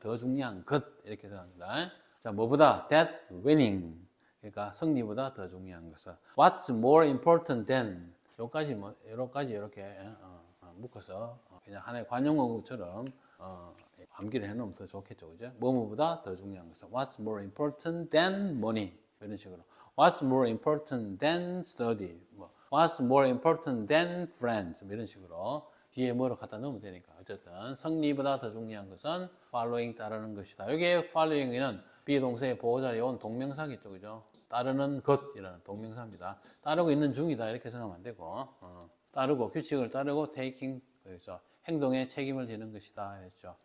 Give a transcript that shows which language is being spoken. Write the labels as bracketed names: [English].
[Korean] 더 중요한 것 이렇게 생각합니다. 자, 뭐보다 that winning. 그러니까 승리보다 더 중요한 것은 What's more important than 요까지 뭐 여러 가지 이렇게 묶어서 그냥 하나의 관용어구처럼 암기를 해놓으면 더 좋겠죠, 그죠? [English] 뭐뭐보다 더 중요한 것은 What's more important than money? 이런 식으로 What's more important than study? 뭐 What's more important than friends? [Korean] 이런 식으로 뒤에 뭐를 갖다 넣으면 되니까 어쨌든 성리보다 더 중요한 것은 following 따르는 것이다. 여기에 following은 비동사의 보호자리에 온 동명사겠죠, 그죠? 따르는 것이라는 동명사입니다. 따르고 있는 중이다 이렇게 생각하면 안 되고 따르고 규칙을 따르고 taking 그래서 행동에 책임을 지는 것이다 했죠.